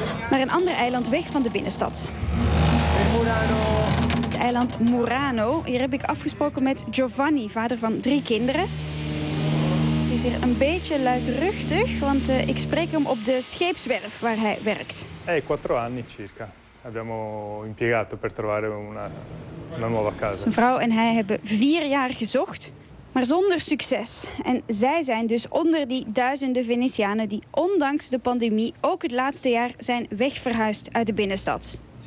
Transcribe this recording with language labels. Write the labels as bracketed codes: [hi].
[nl] Naar een ander eiland weg van de binnenstad. Het eiland Murano. Hier heb ik afgesproken met Giovanni, vader van 3 kinderen. Hij is hier een beetje luidruchtig, want ik spreek hem op de scheepswerf waar hij werkt. [it] 4 anni circa. Abbiamo impiegato per trovare una nuova casa. [nl] Zijn vrouw en hij hebben 4 jaar gezocht, maar zonder succes. En zij zijn dus onder die duizenden Venetianen die ondanks de pandemie ook het laatste jaar zijn wegverhuisd uit de binnenstad.